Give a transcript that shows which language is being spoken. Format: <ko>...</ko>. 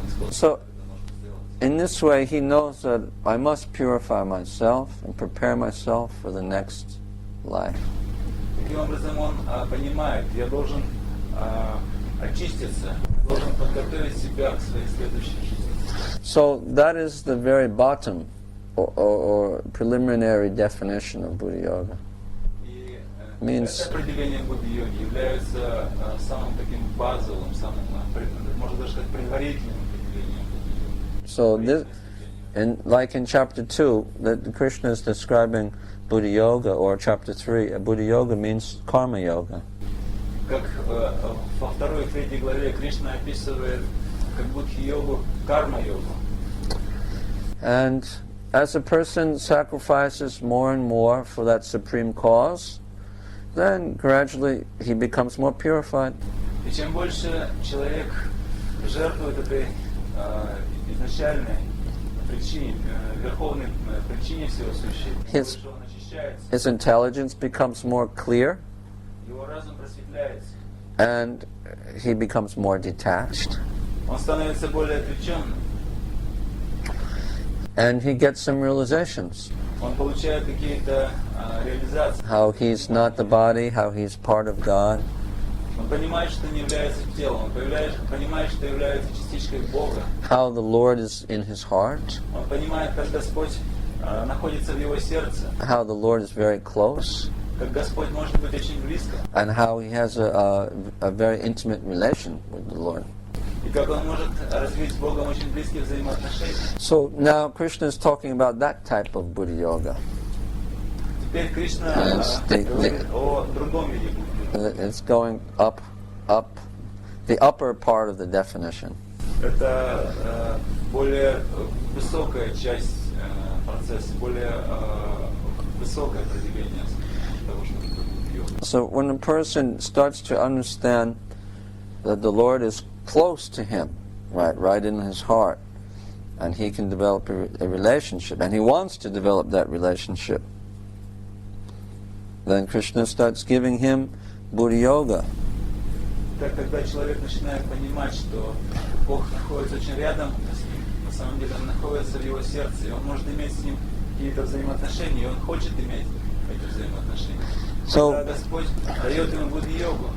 <en>So in this way, he knows that I must purify myself and prepare myself for the next life.</en> <ru>Таким образом, он понимает, я должен очиститься, должен подготовить себя к своей следующей жизни.</ru> <en>So that is the very bottom or preliminary definition of Buddha Yoga.</en> <ru>И</ru> <en>Means</en> <ru>это определение будди-йоги является самым таким базовым, самым, можно даже сказать, предварительным определением будди-йоги.</ru> <en>so this, and like in chapter 2, that Krishna is describing Buddha Yoga, or chapter 3, Buddha Yoga means karma yoga.</en> <ru>Как во второй и третьей главе Кришна описывает как будхи-йогу, карма-йогу.</ru> <en>And as a person sacrifices more and more for that supreme cause, then gradually he becomes more purified.</en> <ru>И чем больше человек жертвует этой изначальной причине, верховной причине всего сущего, тем больше он очищается,</ru> <en>His intelligence becomes more clear,</en> <ru>его разум просветляется,</ru> <en>and he becomes more detached.</en> <ru>он становится более отвлеченным,</ru> <en>And he gets some realizations.</en> <ru>он получает какие-то реализации.</ru> <en>How he's not the body, how he's part of God.</en> <ru>Он понимает, что не является телом, он понимает, что является частичкой Бога.</ru> <en>How the Lord is in his heart.</en> <ru>Он понимает, как Господь находится в его сердце,</ru> <en>How the Lord is very close.</en> <ru>как Господь может быть очень близко,</ru> <en>And how he has a very intimate relation with the Lord.</en> <ru>и как он может развить с Богом очень близкие взаимоотношения.</ru> <en>So now Krishna is talking about that type of Buddha yoga.</en> <ru>Теперь Кришна</ru> <en>Yes,</en> <ru>говорит о другом виде буддизма.</ru> <en>It's going up, the upper part of the definition.</en> <ru>Это более высокая часть процесса, более высокое определение того, что это йога.</ru> <en>So when a person starts to understand that the Lord is close to him, right in his heart, and he can develop a relationship, and he wants to develop that relationship, then Krishna starts giving him Buddha yoga.</en> <ru>Так, когда человек начинает понимать, что Бог находится очень рядом с ним, на самом деле Он находится в его сердце, и он может иметь с ним какие-то взаимоотношения, и он хочет иметь эти взаимоотношения.</ru> <en>So-</en> <ru>Когда Господь дает ему Будда-йогу,</ru>